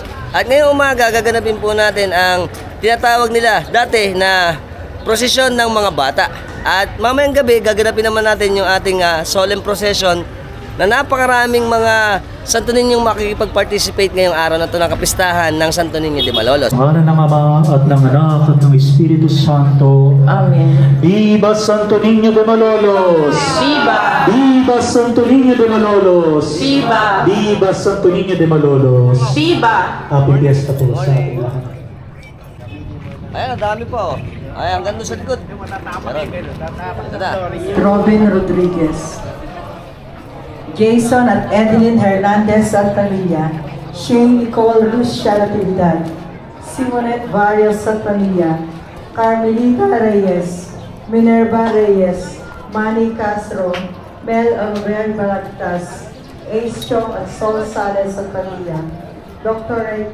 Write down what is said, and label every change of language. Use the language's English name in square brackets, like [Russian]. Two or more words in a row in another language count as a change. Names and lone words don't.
[Filipino] At ngayong umaga gaganapin po natin ang tinatawag nila dati na prosesyon ng mga bata. At mamayang gabi gaganapin naman natin yung ating [English] solemn procession [Filipino] na napakaraming mga Santo Niñong makikipag-participate ngayong araw na ito ng kapistahan ng Santo Niño de Malolos. Ngalan ng Ama at ng Anak at ng Espiritu Santo. Amen. [Spanish] Viva Santo Niño de Malolos! Viva! Viva Santo Niño de Malolos! Viva! Viva Santo Niño de Malolos! Viva! [English] Happy Fiesta [Filipino] po sa ating lahat. Ayan, ang dami po. Ayan, hanggang doon sa likod. Ito na. Robin Rodriguez, Jason at Edeline Hernandez Santanilla, Shane Nicole Lucia Natividad, Simonette Varios Santanilla, Carmelita Reyes, Minerva Reyes, Manny Castro, Mel Oliver Balagtas, Ace Chong at Sol Sales Santanilla, Dr.